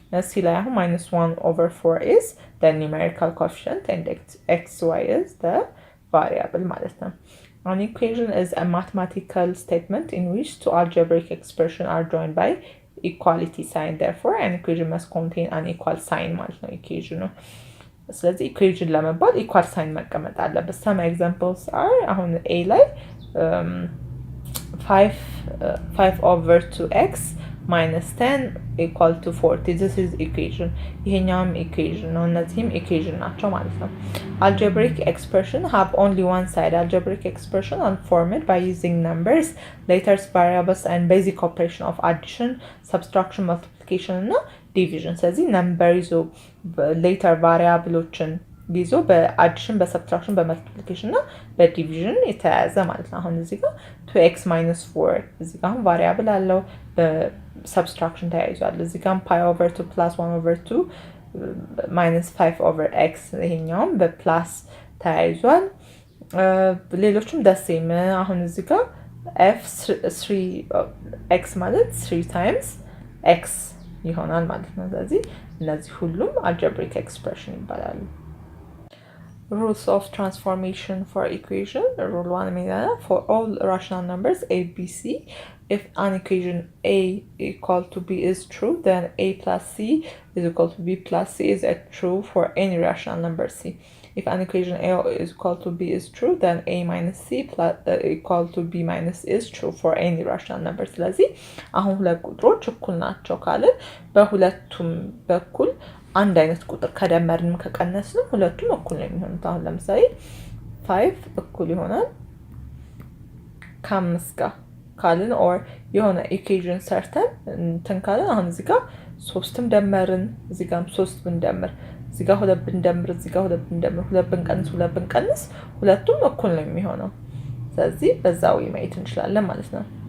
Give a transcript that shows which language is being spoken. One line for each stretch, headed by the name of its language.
English: c
Amharic: ላይ አሁን
English: -1/4 is the numerical coefficient and xy is the variable
Amharic: ማለት ነው.
English: An equation is a mathematical statement in which two algebraic expressions are joined by equality sign. Therefore, an equation must contain an equal sign
Amharic: ማለት ነው
English: equation
Amharic: ነው. ስለዚህ equation ለመባል
English: equal sign
Amharic: መቀመጥ አለበት.
English: Some examples are
Amharic: አሁን
English: a
Amharic: ላይ
English: 5/2x minus 10 equal to 40. This is equation.
Amharic: ይሄኛውም equation ነው እነዚህም equation ናቸው ማለት ነው.
English: Algebraic expression have only one side. Algebraic expression are formed by using numbers, letters, variables and basic operation of addition, subtraction, multiplication እና division.
Amharic: ስለዚህ number ይዞ letter variableዎችን ይዞ በአዲሽን በሰብትራክሽን በመልቲፕሊኬሽን እና በዲቪዥን የተያያዘ ማለት ነው። አሁን እዚህ ጋር 2x - 4 እዚህ ጋር ቫሪያብል አለው በሰብትራክሽን ተያይዟል። እዚህ ጋር pi/2 + 1/2 -5/x ይሄኛውም በፕላስ ተያይዟል። ሌሎችም ደሴም አሁን እዚህ ጋር f3x ማለት 3 times x ይሆናል ማለት ነው። ስለዚህ እነዚህ ሁሉም algebraic expression ይባላሉ።
English: Rules of transformation for equation. Rule 1 means for all rational numbers a, b, c, if an equation a equal to b is true, then a plus c is equal to b plus c is true for any rational number c. If an equation a is equal to b is true, then a minus c plus equal to b minus is true for any rational number.
Amharic: ስለዚህ አሁን ሁለት ቁጥሮች እኩል ናቸው ካልን በሁለቱም በኩል አንድ አይነት ቁጥር ከደመርንም ከቀነስንም ሁለቱም እኩል ነው የሚሆኑት። አሁን ለምሳሌ 5 እኩል ይሆናል ከ5 ጋር ካልን or የሆነ ኢኩዌሽን ሰርተን እንትን ካልን አሁን እዚህ ጋር 3ም ደመርን እዚህ ጋርም 3 ብንደምር እዚህ ጋር 2 ብንደምር እዚህ ጋር 2 ብንደምር 2 ብንቀንስ 2 ብንቀንስ ሁለቱም እኩል ነው የሚሆነው። ስለዚህ በዛው ማየት እንችላለን ማለት ነው።